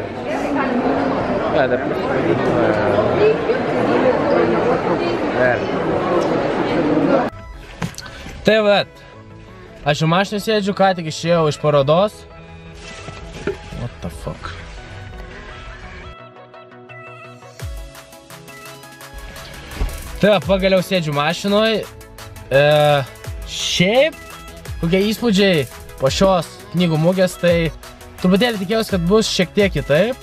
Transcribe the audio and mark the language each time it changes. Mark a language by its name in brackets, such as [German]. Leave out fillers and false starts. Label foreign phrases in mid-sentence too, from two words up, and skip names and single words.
[Lithuanian] Да Tai vat, aš jau mašinai sėdžiu, ką tik išėjau iš parodos. [English] What the fuck? [Lithuanian] Tai va, pagaliau sėdžiu mašinoj. Šiaip, kokie įspūdžiai po šios knygų mugės, tai truputėlį tikėjausi, kad bus šiek tiek kitaip.